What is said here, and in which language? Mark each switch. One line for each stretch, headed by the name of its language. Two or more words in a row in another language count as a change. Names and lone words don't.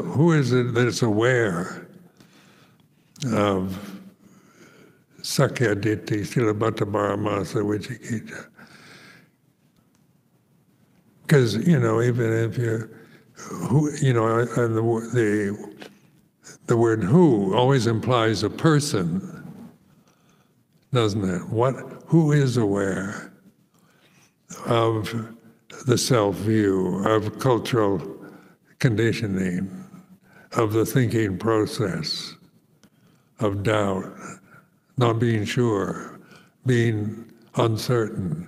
English: Who is it that's aware of
Pali: sakkayaditthi, silabhata-paramasa, vicikicca?
English: Because, even if you, and the word who always implies a person, doesn't it? Who is aware of the self-view, of cultural conditioning, of the thinking process, of doubt, not being sure, being uncertain?